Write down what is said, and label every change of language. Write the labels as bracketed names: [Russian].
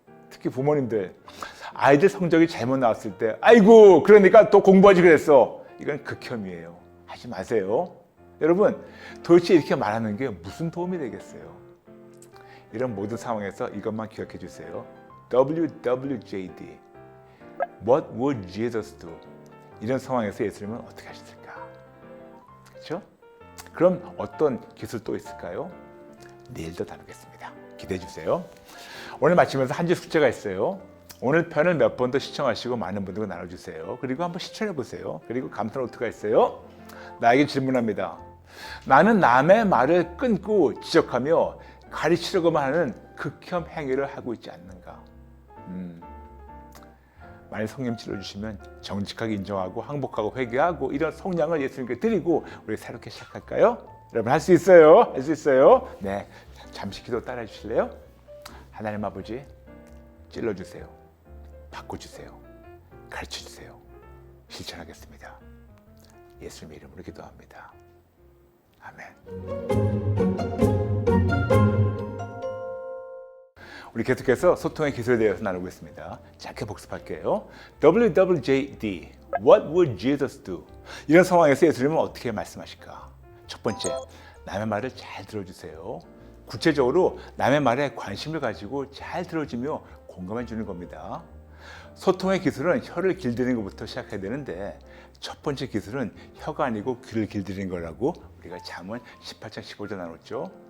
[Korean] 특히 부모님들, 아이들 성적이 잘못 나왔을 때 아이고 그러니까 또 공부하지 그랬어. 이건 극혐이에요. 하지 마세요. 여러분, 도대체 이렇게 말하는 게 무슨 도움이 되겠어요? 이런 모든 상황에서 이것만 기억해 주세요. [English] WWJD, What would Jesus do? [Korean] 이런 상황에서 예수님은 어떻게 하셨을까? 그렇죠? 그럼 어떤 기술 또 있을까요? 내일도 다루겠습니다. 기대해 주세요. 오늘 마치면서 한 줄 숙제가 있어요. 오늘 편을 몇 번 더 시청하시고 많은 분들과 나눠주세요. 그리고 한번 실천해 보세요. 그리고 감탄 노트가 있어요. 나에게 질문합니다. 나는 남의 말을 끊고 지적하며 가르치려고만 하는 극혐 행위를 하고 있지 않는가? 만약 성령 찔러주시면 정직하게 인정하고 항복하고 회개하고 이런 성량을 예수님께 드리고 우리 새롭게 시작할까요? 여러분 할 수 있어요. 할 수 있어요. 네, 잠시 기도 따라 주실래요? 하나님 아버지, 찔러주세요. 바꿔주세요. 가르쳐주세요. 실천하겠습니다. 예수님의 이름으로 기도합니다. 아멘. 우리 계속해서 소통의 기술에 대해서 나누고 있습니다. 짧게 복습할게요. [English] WWJD, What would Jesus do? [Korean] 이런 상황에서 예수님은 어떻게 말씀하실까? 첫 번째, 남의 말을 잘 들어주세요. 구체적으로 남의 말에 관심을 가지고 잘 들어주며 공감해 주는 겁니다. 소통의 기술은 혀를 길들이는 것부터 시작해야 되는데 첫 번째 기술은 혀가 아니고 귀를 길들이는 거라고 우리가 잠언 18장 15절 나눴죠.